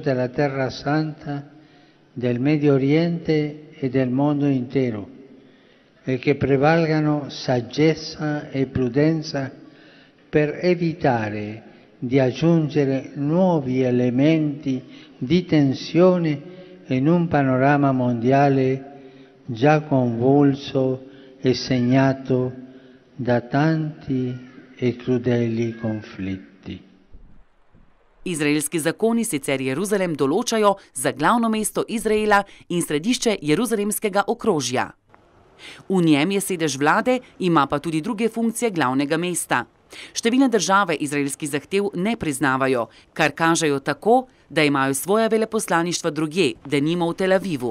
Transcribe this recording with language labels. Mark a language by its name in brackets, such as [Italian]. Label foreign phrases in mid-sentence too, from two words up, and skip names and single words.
[Italian] della Terra Santa, del Medio Oriente e del mondo intero, e che prevalgano saggezza e prudenza per evitare di aggiungere nuovi elementi di tensione in un panorama mondiale già convulso e segnato da tanti e crudeli conflitti. [Slovenian] Izraelski zakoni sicer Jeruzalem določajo za glavno mesto Izraela in središče jeruzalemskega okrožja. V njem je sedež vlade, ima pa tudi druge funkcije glavnega mesta. Številne države izraelskih zahtev ne priznavajo, kar kažejo tako, da imajo svoja veleposlaništva drugje, denimo v Tel Avivu.